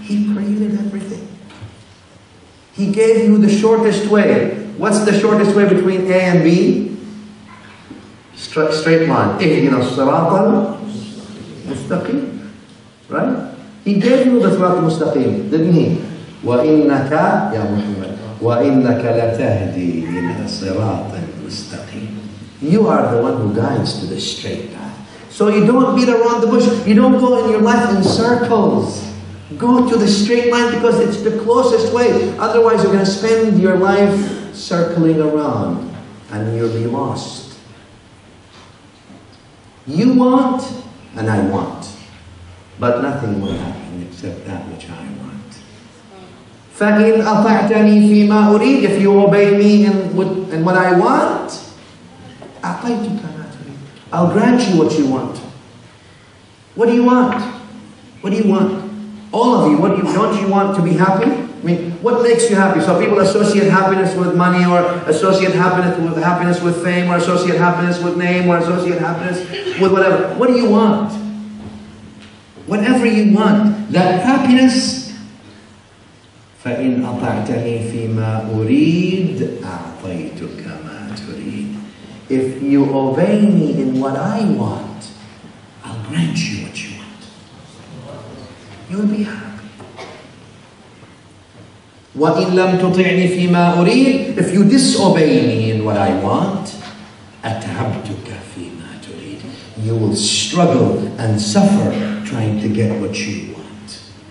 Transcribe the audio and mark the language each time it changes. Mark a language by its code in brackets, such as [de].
[en] He created everything. He gave you the shortest way. What's the shortest way between A and B? Straight line. [ar] اهدنا الصراط المستقيم. [en] Right? He gave you the صراط المستقيم, didn't he? [ar] وإنك يا محمد وإنك لتهدي إلى صراط المستقيم. [en] You are the one who guides to the straight path. So you don't beat around the bush. You don't go in your life in circles. Go to the straight line because it's the closest way. Otherwise, you're going to spend your life circling around and you'll be lost. You want and I want, but nothing will happen except that which I want. [ar] فَإِنْ أَطَعْتَنِي فِي مَا أُرِيدُ, [en] if you obey me in what I want, [ar] أَعْطَيْتُكَ مَا تُرِيدُ, [en] I'll grant you what you want. What do you want? What do you want? All of you, don't you want to be happy? I mean, what makes you happy? So people associate happiness with money, or associate happiness with fame, or associate happiness with name, or associate happiness with whatever. What do you want? Whatever you want, that happiness. [ar] فَإِنْ أَطَعْتَنِي فِي مَا أُرِيدُ أَعْطَيْتُكَ مَا تُرِيدُ. [en] If you obey me in what I want, I'll grant you what you want. You will be happy. [ar] وَإِن لَمْ تُطِعْنِي فِي مَا أُرِيدُ, [en] if you disobey me in what I want, [ar] أَتْعَبْتُكَ فِي مَا تُرِيدُ, [en] you will struggle and suffer trying to get what you want.